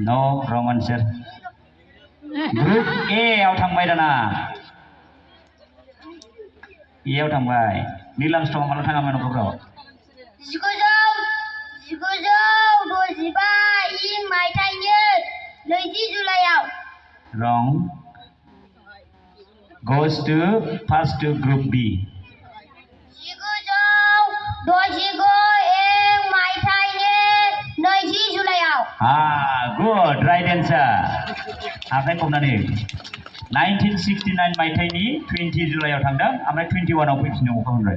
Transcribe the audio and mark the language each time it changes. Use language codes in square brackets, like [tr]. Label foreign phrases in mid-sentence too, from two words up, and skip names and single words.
[en] No wrong answer. [brx] ग्रुप ए आव थांबाय दाना। ए आव थांबाय। नील आर्मस्ट्रंआ माला थाङामोन अखाफोराव? 1965 इं मायथाइनि 2 जुलाइआव। [en] रं। goes to pass to group B. [brx] 1969 इं मायथाइनि 2 जुलाइआव। [en] Good right answer. [brx] आखाइ खबनानै 1969 मायथाइनि 20 जुलाइआव थांदों, ओमफ्राय 21 आव फैफिनो अखा मोनबाय।